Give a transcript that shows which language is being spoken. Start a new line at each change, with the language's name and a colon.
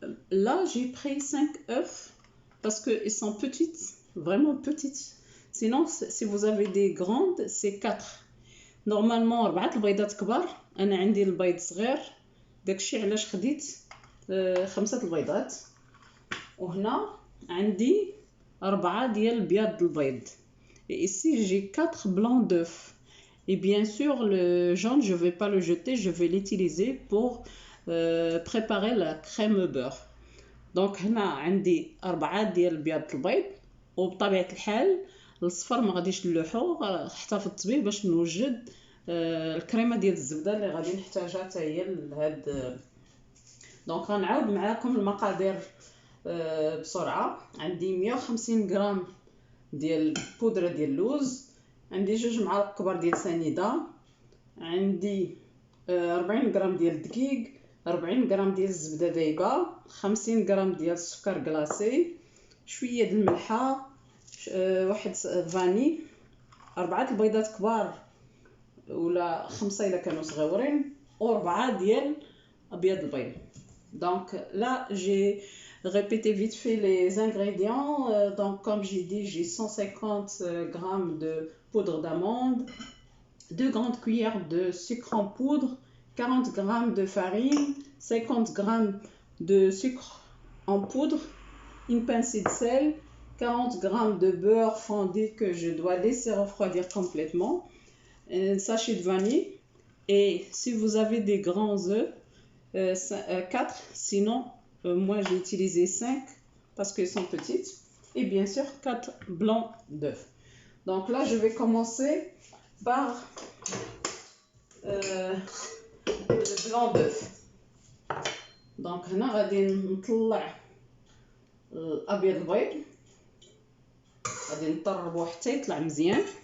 French: Là, j'ai pris 5 œufs parce qu'ils sont petites, vraiment petites. Sinon, si vous avez des grandes, c'est 4.
Arabic: Normalement 4 البيضات كبار، انا عندي البيض صغير، داكشي علاش خديت 5 البيضات. وهنا عندي 4 ديال بياض البيض.
French: Et ici j'ai 4 blancs d'œufs. Et bien sûr le jaune je vais pas le jeter, je vais l'utiliser pour préparer la crème beurre.
Arabic: Donc هنا عندي 4 ديال بياض البيض، وبطبيعه الحال الصفر ما غاديش نلوحو، احتفظت به باش نوجد الكريمه ديال الزبده اللي غادي نحتاجها حتى هي لهاد. دونك غنعاود معاكم المقادير بسرعه. عندي 150 غرام ديال بودره ديال اللوز، عندي 2 معالق كبار ديال سنيده، عندي 40 غرام ديال الدقيق، 40 غرام ديال الزبده دايبه، 50 غرام ديال السكر كلاصي، شويه د الملحه، واحد فاني، 4 البيضات كبار ولا 5 الا كانوا صغيورين، و4 ديال ابيض البيض.
French: Donc là j'ai répété vite fait les ingrédients. Donc comme j'ai dit, j'ai 150 grammes de poudre d'amande, 2 grandes cuillères de sucre en poudre, 40 grammes de farine, 50 grammes de sucre en poudre, une pincée de sel, 40 grammes de beurre fondu que je dois laisser refroidir complètement, un sachet de vanille, et si vous avez des grands œufs, 4, sinon moi j'ai utilisé 5 parce qu'ils sont petites, et bien sûr 4 blancs d'œufs. Donc là je vais commencer par le blanc d'œuf.
Arabic: Donc هنا غادي نطلع الابيض البيض، غادي نطربو حتى يطلع مزيان.